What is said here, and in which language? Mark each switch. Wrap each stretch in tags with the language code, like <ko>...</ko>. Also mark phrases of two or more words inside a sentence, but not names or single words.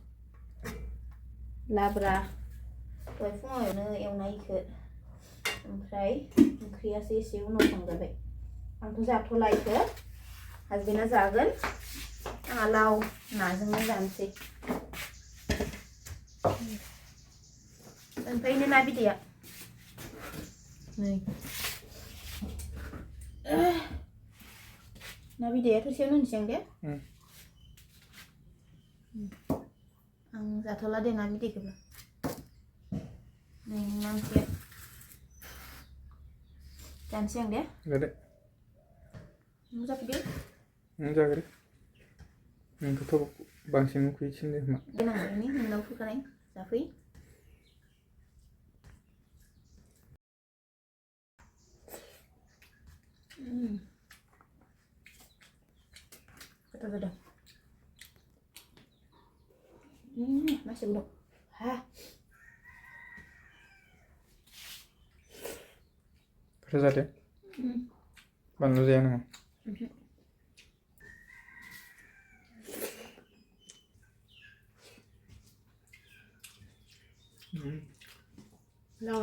<brx>लाब्रा दहाय फुङावनो एवनायखौ ओमफ्राय ओंख्रियासो एसे उनाव संजाबाय आंथ' जाथ'ला इखो हासबेन्डआ जागोन आंहा लाव नाजोंनो जानोसै ओमफ्राय ना बिदैया नै ना बिदैया थोरसियावनो होनोसै आं दे आं जाथ'ला दे ना बिदैखौबो नै ना ओंख्रिया जानोसै आं दे</brx> <id>Gak ada.</id> <brx>नों जाफैदो</brx> <id>Enggak ada. Yang itu bangsin kuicin deh mak.</id> <brx>देनां ini नोंनाव फैखानाय जाफै गोथाव जादों</brx> <id>masih belum hah Terus ada? Baru aja nama. lawa</id>